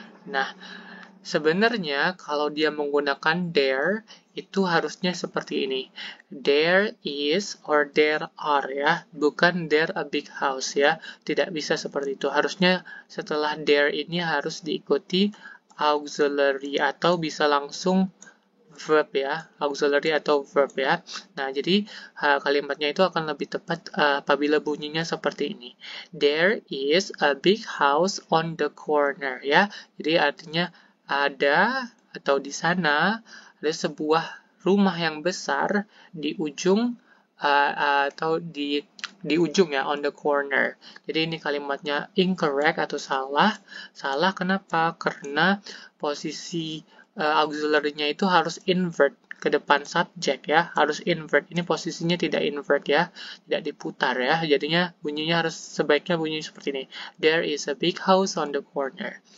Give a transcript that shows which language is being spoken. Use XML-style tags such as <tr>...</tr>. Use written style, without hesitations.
<id>Nah, sebenarnya kalau dia menggunakan there itu harusnya seperti ini.</id> <en>There is or there are</en> <id>ya, bukan</id> <en>there a big house ya.</en> <id>Tidak bisa seperti itu. Harusnya setelah there ini harus diikuti auxiliary atau bisa langsung verb ya, auxiliary atau verb ya. Nah, jadi kalimatnya itu akan lebih tepat apabila bunyinya seperti ini.</id> <en>There is a big house on the corner ya.</en> <id>Jadi artinya ada atau di sana ada sebuah rumah yang besar di ujung atau di ujung ya,</id> <en>on the corner.</en> <id>Jadi ini kalimatnya incorrect atau salah. Salah kenapa? Karena posisi auxiliary-nya itu harus invert ke depan subjek ya, harus invert. Ini posisinya tidak invert ya, tidak diputar ya. Jadinya bunyinya harus sebaiknya bunyi seperti ini.</id> <en>There is a big house on the corner.</en>